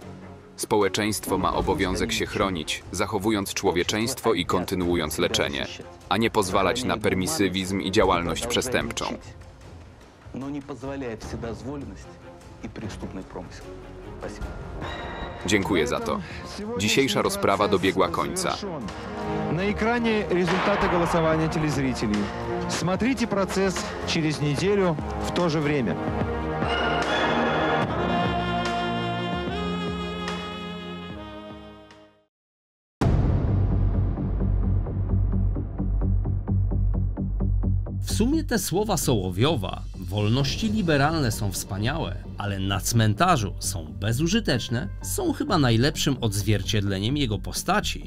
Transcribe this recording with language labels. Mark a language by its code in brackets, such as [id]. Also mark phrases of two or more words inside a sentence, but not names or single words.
[pl] Społeczeństwo ma obowiązek się chronić, zachowując człowieczeństwo i kontynuując leczenie, a nie pozwalać na permisywizm i działalność przestępczą. Dziękuję za to. Dzisiejsza rozprawa dobiegła końca. Na ekranie rezultaty głosowania telezрителей. [ru] Смотрите процесс через неделю в то же время. [pl] W sumie te słowa Sołowiowa, wolności liberalne są wspaniałe, ale na cmentarzu są bezużyteczne, są chyba najlepszym odzwierciedleniem jego postaci.